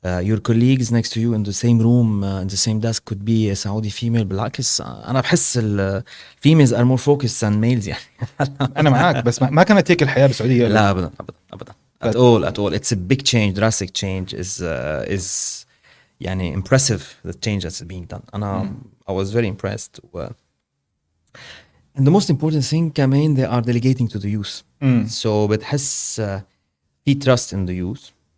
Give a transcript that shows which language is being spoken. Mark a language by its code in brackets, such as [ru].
[en] Your colleagues next to you in the same room in the same desk could be a Saudi female. [ar] بالعكس أنا بحس [en] females are more focused than males يعني. [ar] أنا معاك بس ما كانت هيك الحياة بالسعودية. لا أبدا [en] at all. It's a big change, drastic change is يعني impressive the change that's being done. I was very impressed. And the most important thing كمان they are delegating to the youth. So [ar] بتحس في [en] trust in the youth.